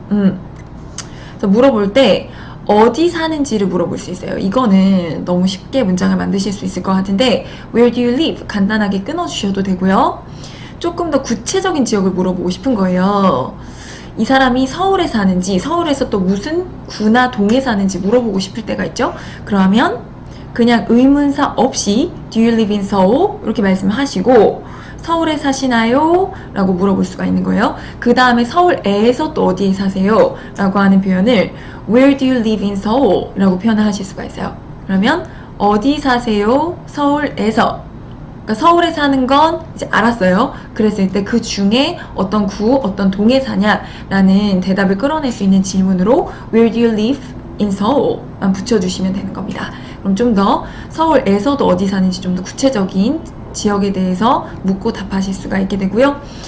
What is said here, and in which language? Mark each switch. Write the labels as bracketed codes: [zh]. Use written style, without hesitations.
[ko] 그래서 물어볼 때 어디 사는지를 물어볼 수 있어요. 이거는 너무 쉽게 문장을 만드실 수 있을 것 같은데 [en] Where do you live? [ko] 간단하게 끊어주셔도 되고요. 조금 더 구체적인 지역을 물어보고 싶은 거예요. 이 사람이 서울에 사는지, 서울에서 또 무슨 구나 동에 사는지 물어보고 싶을 때가 있죠. 그러면 그냥 의문사 없이 [en] Do you live in Seoul? [ko] 이렇게 말씀하시고 서울에 사시나요? 라고 물어볼 수가 있는 거예요. 그 다음에 서울에서 또 어디에 사세요? 라고 하는 표현을 [en] Where do you live in Seoul? [ko] 라고 표현을 하실 수가 있어요. 그러면 어디 사세요? 서울에서. 그러니까 서울에 사는 건 이제 알았어요. 그랬을 때 그 중에 어떤 구, 어떤 동에 사냐라는 대답을 끌어낼 수 있는 질문으로 [en] Where do you live in Seoul? [ko] 만 붙여주시면 되는 겁니다. 그럼 좀 더 서울에서도 어디 사는지 좀 더 구체적인 지역에 대해서 묻고 답하실 수가 있게 되고요.